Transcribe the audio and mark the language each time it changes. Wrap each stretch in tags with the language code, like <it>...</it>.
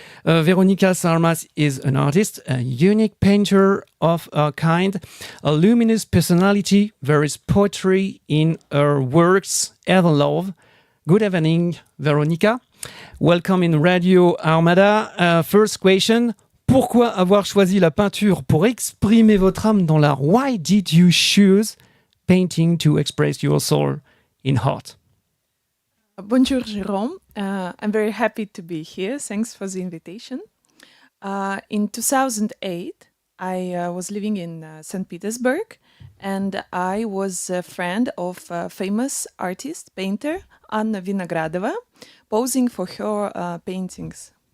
<en>Véronica Sarma is an artist, a unique painter of her kind, a luminous personality. There is poetry in her works and love. Good evening, Véronica. Welcome in Radio Armada. First question,</en> <fr>pourquoi avoir choisi la peinture pour exprimer votre âme dans l'art?</fr> <en>Why did you choose painting to express your soul in art?</en> <fr>Bonjour,</fr> <en>Jérôme. I'm very happy to be here. Thanks for the invitation. In 2008, I was living in St. Petersburg, and I was a friend of a famous artist, painter, Anna Vinogradova, posing for her paintings.</en>